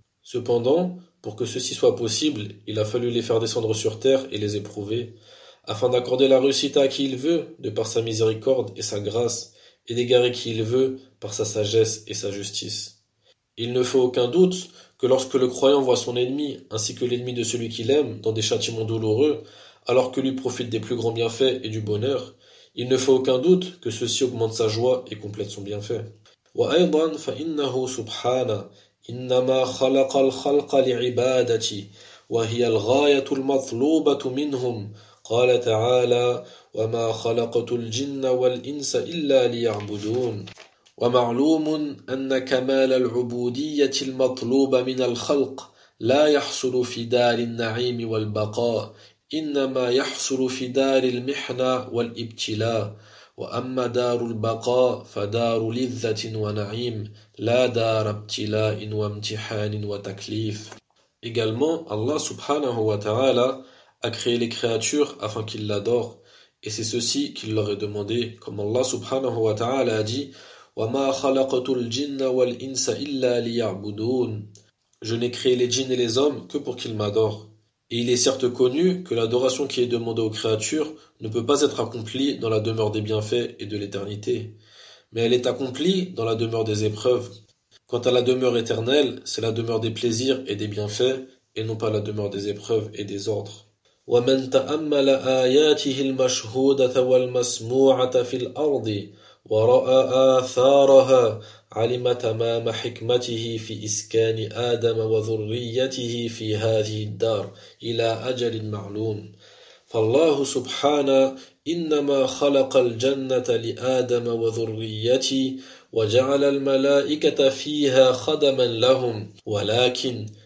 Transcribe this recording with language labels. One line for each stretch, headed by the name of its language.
French: Cependant, pour que ceci soit possible, il a fallu les faire descendre sur terre et les éprouver, afin d'accorder la réussite à qui il veut, de par sa miséricorde et sa grâce, et d'égarer qui il veut, par sa sagesse et sa justice. Il ne faut aucun doute que lorsque le croyant voit son ennemi, ainsi que l'ennemi de celui qu'il aime, dans des châtiments douloureux, alors que lui profite des plus grands bienfaits et du bonheur, il ne faut aucun doute que ceci augmente sa joie et complète son bienfait.
Arabic: إنما خلق الخلق لعبادتي وهي الغاية المطلوبة منهم قال تعالى وما خلقت الجن والإنس إلا ليعبدون ومعلوم أن كمال العبودية المطلوب من الخلق لا يحصل في دار النعيم والبقاء إنما يحصل في دار المحنة والابتلاء وأما دار البقاء فدار لذة ونعيم لا دار ابتلاء وامتحان وتكليف.
French: Également, Allah subhanahu wa ta'ala a créé les créatures afin qu'ils l'adorent, et c'est ceci qu'il leur est demandé, comme Allah subhanahu wa ta'ala a dit:
Arabic: وَمَا خَلَقَتُ الْجِنَّ وَالْإِنسَ إِلَّا لِيَعْبُدُونَ.
French: Je n'ai créé les djinns et les hommes que pour qu'ils m'adorent. Et il est certes connu que l'adoration qui est demandée aux créatures ne peut pas être accomplie dans la demeure des bienfaits et de l'éternité, mais elle est accomplie dans la demeure des épreuves. Quant à la demeure éternelle, c'est la demeure des plaisirs et des bienfaits, et non pas la demeure des épreuves et des ordres.
Arabic: وَمَنْ تَأَمَّلَ آيَاتِهِ الْمَشْهُودَةَ وَالْمَسْمُوعَةَ فِي الْأَرْضِ وَرَأَى آثَارَهَا علم تمام حكمته في إسكان آدم وذريته في هذه الدار إلى أجل معلوم فالله سبحانه إنما خلق الجنة لآدم وذريته وجعل الملائكة فيها خدما لهم ولكن